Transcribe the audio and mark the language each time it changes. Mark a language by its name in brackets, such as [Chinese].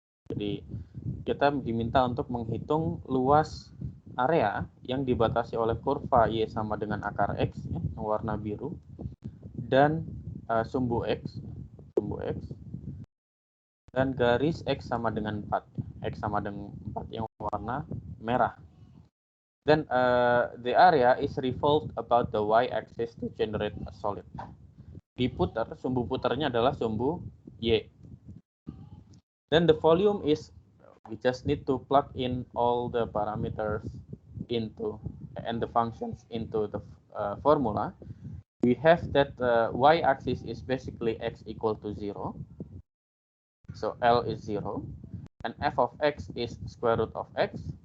[Indonesian] Jadi kita diminta untuk menghitung luas area yang dibatasi oleh kurva Y sama dengan akar X, ya, yang warna biru, dan sumbu X, dan garis X sama dengan 4, X sama dengan 4 yang warna merah. [English] Then the area is revolved about the Y-axis to generate a solid. [Indonesian] Diputar, sumbu putarnya adalah sumbu Y. [English] Then the volume is, we just need to plug in all the parameters into and the functions into the formula. We have that y-axis is basically x equal to 0. So L is 0. And f of x is square root of x.